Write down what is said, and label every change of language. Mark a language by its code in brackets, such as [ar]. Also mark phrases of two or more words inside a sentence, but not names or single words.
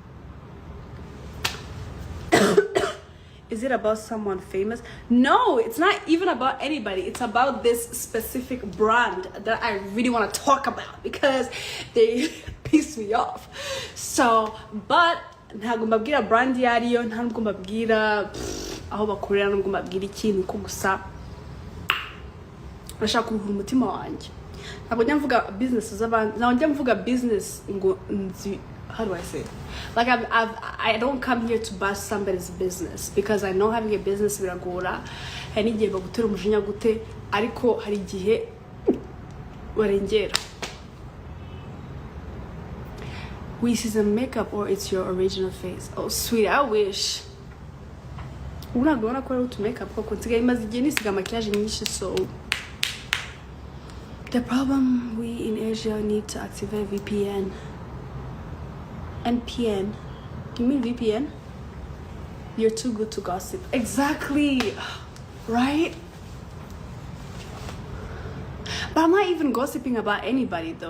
[en] Is it about someone famous? No, it's not even about anybody. It's about this specific brand that I really want to talk about because they piss me off. [rw] So, but ntabwo mbabwira brand yariyo, ntabwo mbabwira aho bakorera, ntabwo mbabwira ikintu ko gusa bashaka kuruhura umutima wanjye. Ntabwo njya mvuga business z'abandi, ntabwo njya mvuga business ngo nzi. [en] How do I say it? Like I don't come here to bust somebody's business because I know having a business biragora. [rw] Hari igihe bagutera umujinya gute ariko hari igihe barengera. [en] We see some makeup or it's your original face. Oh sweet, I wish. [rw] Unagona ko [en] to makeup [rw] kuko nsigaye imaze igihe nisiga maquillage nyinshi so. [en] The problem we in Asia need to activate VPN. NPN. You mean VPN? You're too good to gossip. Exactly. Right? But I'm not even gossiping about anybody though.